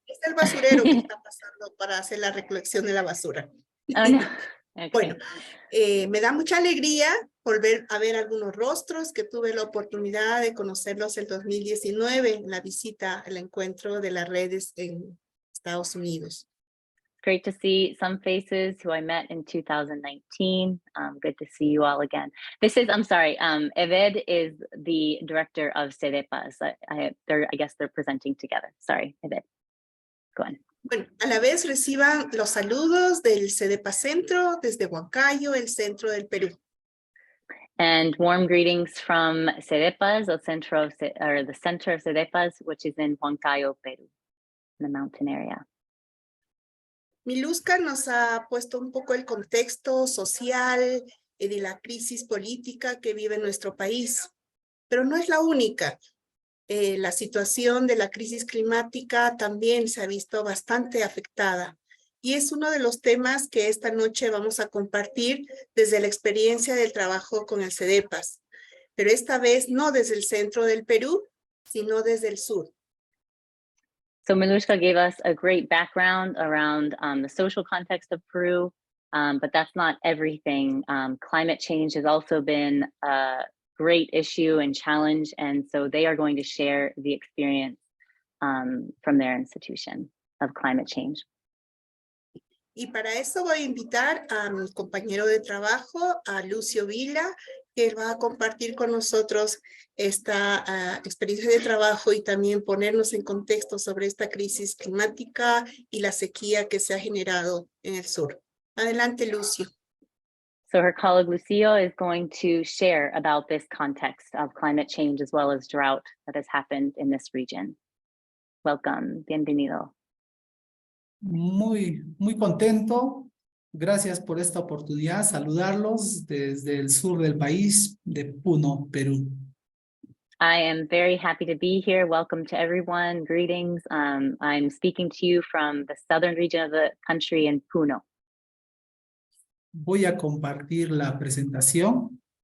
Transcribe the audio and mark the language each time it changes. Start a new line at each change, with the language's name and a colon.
Spanish: Es el basurero que está pasando para hacer la recolección de la basura.
English: Oh, no. Okay.
Spanish: Bueno, me da mucha alegría volver a ver algunos rostros que tuve la oportunidad de conocerlos el 2019 en la visita, el encuentro de las redes en Estados Unidos.
English: Great to see some faces who I met in 2019. Good to see you all again. This is, I'm sorry, Eved is the director of CEDEPAS. I guess they're presenting together. Sorry, Eved. Go on.
Spanish: Bueno, a la vez reciban los saludos del CEDEPAS Centro desde Huancayo, el centro del Perú.
English: And warm greetings from CEDEPAS, the center of CEDEPAS, which is in Huancayo, Peru, in the mountain area.
Spanish: Miluska nos ha puesto un poco el contexto social y de la crisis política que vive nuestro país, pero no es la única. La situación de la crisis climática también se ha visto bastante afectada y es uno de los temas que esta noche vamos a compartir desde la experiencia del trabajo con el CEDEPAS, pero esta vez no desde el centro del Perú, sino desde el sur.
English: So Miluska gave us a great background around the social context of Peru, but that's not everything. Climate change has also been a great issue and challenge, and so they are going to share the experience from their institution of climate change.
Spanish: Y para eso voy a invitar a mi compañero de trabajo, a Lucio Vila, que va a compartir con nosotros esta experiencia de trabajo y también ponernos en contexto sobre esta crisis climática y la sequía que se ha generado en el sur. Adelante, Lucio.
English: So her colleague Lucio is going to share about this context of climate change as well as drought that has happened in this region. Welcome,
Spanish: bienvenido. Muy contento. Gracias por esta oportunidad. Saludarlos desde el sur del país, de Puno, Perú.
English: I am very happy to be here. Welcome to everyone. Greetings. I'm speaking to you from the southern region of the country in Puno.
Spanish: Voy a compartir la presentación.